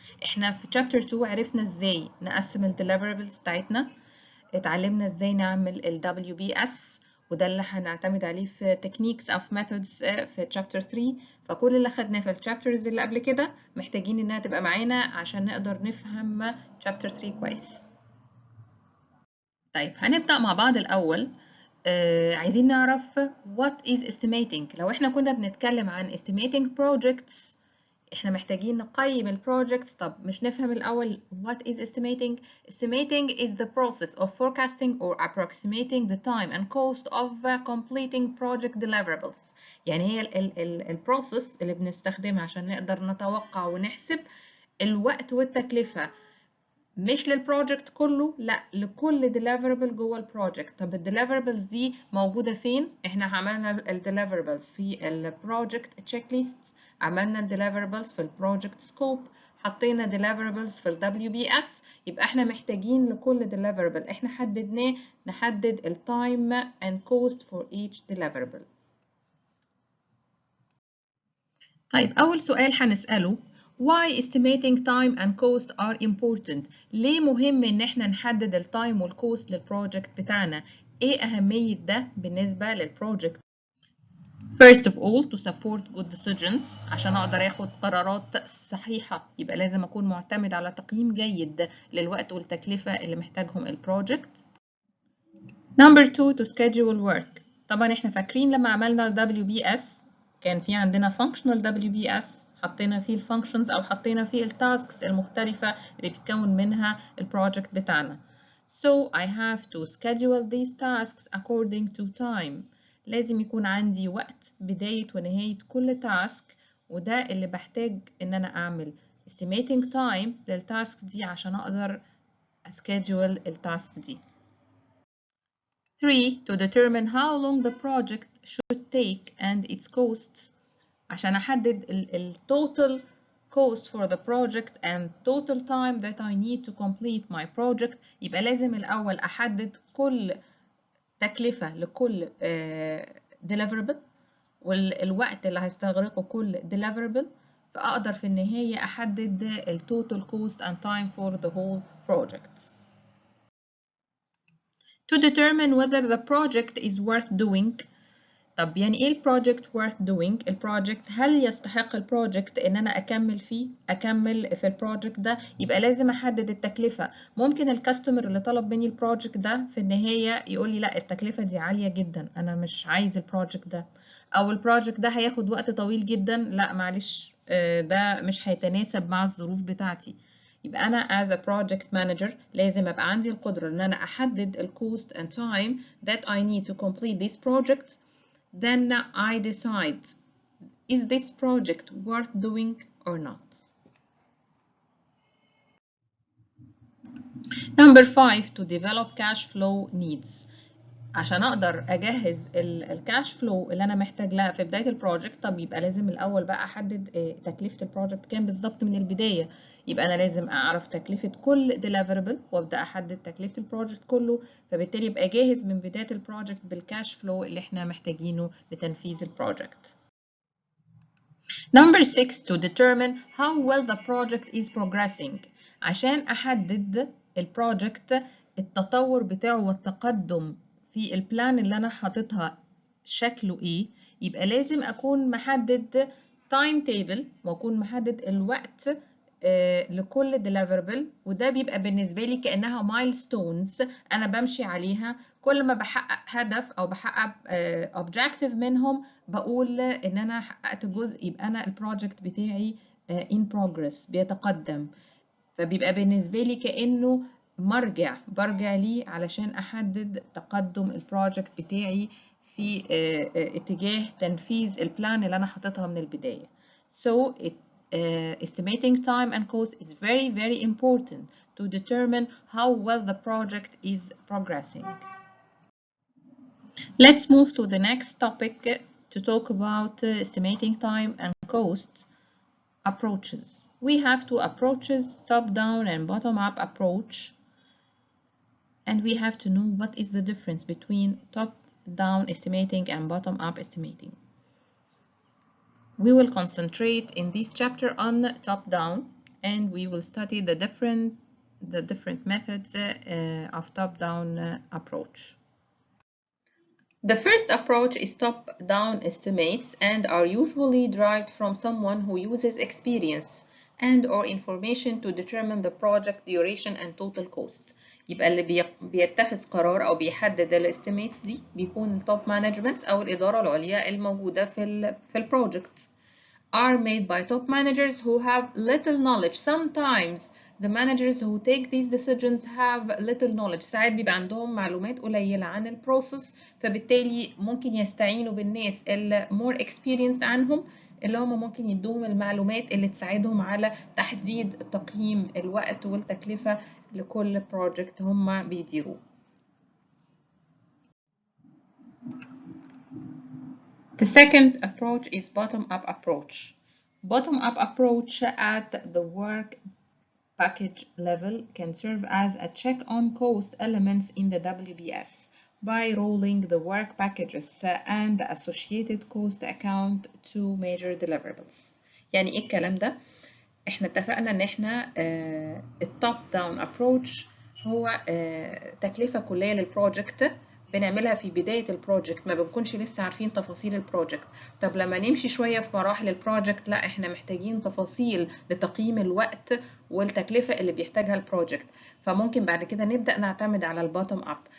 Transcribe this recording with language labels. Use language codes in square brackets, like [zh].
[ar] احنا في Chapter 2 عرفنا ازاي نقسم ال deliverables بتاعتنا، اتعلمنا ازاي نعمل ال WBS، وده اللي هنعتمد عليه في [en] techniques of methods [ar] في chapter 3. فكل اللي خدناه في الchapters اللي قبل كده محتاجين انها تبقى معانا عشان نقدر نفهم chapter 3 كويس. طيب هنبدأ مع بعض الأول. عايزين نعرف [en] what is estimating. [ar] لو احنا كنا بنتكلم عن estimating projects، احنا محتاجين نقيم البروجكتس. طب مش نفهم الأول [en] what is estimating. Estimating is the process of forecasting or approximating the time and cost of completing project deliverables. [ar] يعني هي البروسيس اللي بنستخدمها عشان نقدر نتوقع ونحسب الوقت والتكلفة، مش للبروجكت كله، لا لكل deliverable جوه البروجكت. طب الديليفربلز دي موجوده فين؟ احنا عملنا الديليفربلز في البروجكت تشيك ليست، عملنا الديليفربلز في البروجكت سكوب، حطينا deliverables في ال WBS. يبقى احنا محتاجين لكل deliverable احنا حددناه نحدد ال [en] time and cost for each deliverable. [ar] طيب أول سؤال هنسأله [en] why estimating time and cost are important. [ar] ليه مهم إن احنا نحدد التايم والكوست للبروجكت بتاعنا؟ إيه أهمية ده بالنسبة للبروجكت؟ [en] First of all to support good decisions. [ar] عشان أقدر أخد قرارات صحيحة يبقى لازم أكون معتمد على تقييم جيد للوقت والتكلفة اللي محتاجهم البروجكت. [en] Number 2 to schedule work. [ar] طبعا احنا فاكرين لما عملنا ال WBS كان في عندنا functional WBS حطينا فيه الفانكشنز او حطينا فيه التاسكس المختلفة اللي بتكون منها البروجكت بتاعنا. [en] So I have to schedule these tasks according to time. [ar] لازم يكون عندي وقت بداية ونهاية كل تاسك، وده اللي بحتاج ان انا اعمل estimating time للتاسك دي عشان اقدر schedule التاسك دي. [en] 3 to determine how long the project should take and its costs. [ar] عشان أحدد ال [en] total cost for the project and total time that I need to complete my project. [ar] يبقى لازم الأول أحدد كل تكلفة لكل deliverable والوقت اللي هيستغرقه كل deliverable، فأقدر في النهاية أحدد ال [en] total cost and time for the whole project. To determine whether the project is worth doing. [ar] طب يعني ايه البروجكت worth doing؟ البروجكت هل يستحق البروجكت ان انا اكمل في البروجكت ده؟ يبقى لازم احدد التكلفة. ممكن الكاستمر اللي طلب مني البروجكت ده في النهاية يقول لي لا التكلفة دي عالية جدا انا مش عايز البروجكت ده، او البروجكت ده هياخد وقت طويل جدا، لا معلش ده مش هيتناسب مع الظروف بتاعتي. يبقى أنا [en] as a project manager [ar] لازم أبقى عندي القدرة إن أنا أحدد ال [en] cost and time that I need to complete this project. Then I decide, is this project worth doing or not? Number 5 to develop cash flow needs. [ar] عشان اقدر اجهز الكاش فلو اللي انا محتاج لها في بدايه البروجكت. طب يبقى لازم الاول بقى احدد تكلفه البروجكت كام بالظبط من البدايه. يبقى انا لازم اعرف تكلفه كل ديليفربل وابدا احدد تكلفه البروجكت كله، فبالتالي يبقى جاهز من بدايه البروجكت بالكاش فلو اللي احنا محتاجينه لتنفيذ البروجكت. [en] Number 6 to determine how well the project is progressing. [ar] عشان احدد البروجكت التطور بتاعه والتقدم في البلان اللي انا حاططها شكله ايه، يبقى لازم اكون محدد تايم تيبل واكون محدد الوقت لكل deliverable، وده بيبقى بالنسبة لي كأنها milestones أنا بمشي عليها. كل ما بحقق هدف أو بحقق objective منهم بقول إن أنا حققت جزء، يبقى أنا البروجكت بتاعي in progress بيتقدم. فبيبقى بالنسبة لي كأنه برجع ليه علشان أحدد تقدم البروجكت بتاعي في اتجاه تنفيذ البلان اللي أنا حاططها من البداية. [en] So estimating time and cost is very, very important to determine how well the project is progressing. Let's move to the next topic to talk about estimating time and cost. Approaches. We have two approaches, top-down and bottom-up approach, and we have to know what is the difference between top-down estimating and bottom-up estimating. We will concentrate in this chapter on top-down, and we will study the different methods of top-down approach. The first approach is top-down estimates and are usually derived from someone who uses experience and/or information to determine the project duration and total cost. [ar] يبقى اللي بيتخذ قرار أو بيحدد الاستيميتس دي بيكون التوب مانجمنت أو الإدارة العليا الموجودة في البروجكت. [en] Are made by top managers who have little knowledge. Sometimes the managers who take these decisions have little knowledge. [ar] ساعات بيبقى عندهم معلومات قليلة عن البروسيس، فبالتالي ممكن يستعينوا بالناس اللي [en] more experienced [ar] عنهم، اللي هم ممكن يدوهم المعلومات اللي تساعدهم على تحديد تقييم الوقت والتكلفة لكل project هم بيديروه. [en] The second approach is bottom-up approach. Bottom-up approach at the work package level can serve as a check on cost elements in the WBS by rolling the work packages and the associated cost account to major deliverables. [ar] يعني ايه الكلام ده؟ احنا اتفقنا ان احنا التوب داون ابروتش هو تكلفة كلية للبروجكت بنعملها في بداية البروجكت، ما بنكونش لسه عارفين تفاصيل البروجكت. طب لما نمشي شوية في مراحل البروجكت، لا احنا محتاجين تفاصيل لتقييم الوقت والتكلفة اللي بيحتاجها البروجكت، فممكن بعد كده نبدأ نعتمد على البوتوم اب.